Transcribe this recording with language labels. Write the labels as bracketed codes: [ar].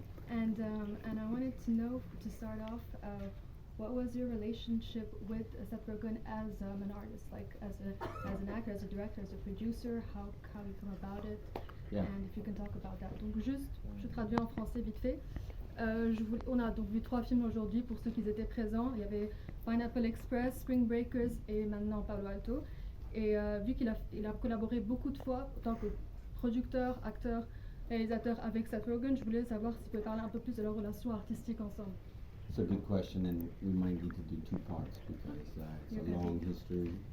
[en] And I wanted to know, to start off, what was your relationship with Seth Rogen as an artist, like as an actor, as a director, as a producer? How you come about it? Yeah. And if you can talk about that. [fr] Donc juste, je traduis en français vite fait. On a donc vu 3 films aujourd'hui pour ceux qui étaient présents. Il y avait Pineapple Express, Spring Breakers et maintenant Palo Alto. Et vu qu'il a collaboré beaucoup de fois en tant que producteur, acteur, réalisateur avec Seth Rogen, je voulais savoir si vous pouvez parler un peu plus de leur relation artistique ensemble. [en] It's a good question, and we might need to do 2 parts because it's a long history.